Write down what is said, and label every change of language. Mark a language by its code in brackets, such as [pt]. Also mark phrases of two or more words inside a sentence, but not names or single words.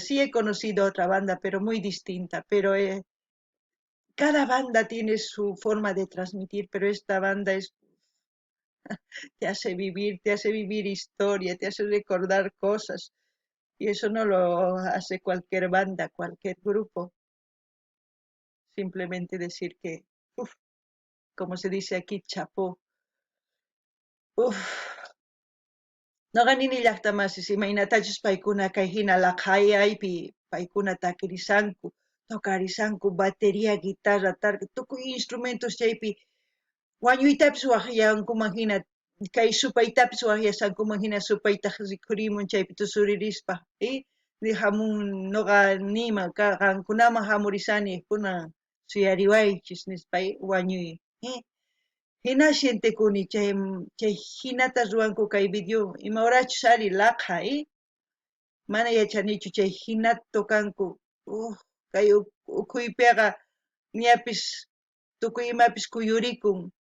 [es] Sí he conocido otra banda, pero muy distinta, pero cada banda tiene su forma de transmitir, pero esta banda te hace vivir historia, te hace recordar cosas, y eso no lo hace cualquier banda, cualquier grupo. Simplemente decir que, uf, como se dice aquí, chapó. [qu] Uf, no ganini llaqtamasiis imaynatachus paykuna kay hina laqhayaypi paykuna takirisanku, tokarisanku batería, guitarra, tarka, tukuy instrumentos chaypi wañuytapis waqllankuman hina kay supaytapis waqllasankuman hina supayta rikhurimun chaypi tusuririspa hamun noqa nima qankunaman hamurisani kunan suyariwaychis nispa wañuy hinashintikuni chay hinata ruwanku kay video imawarachus ari laqha mana yachanichu chay hinata tukanku kay ukhuypiqa ñapis tukuy imapis kuyurikun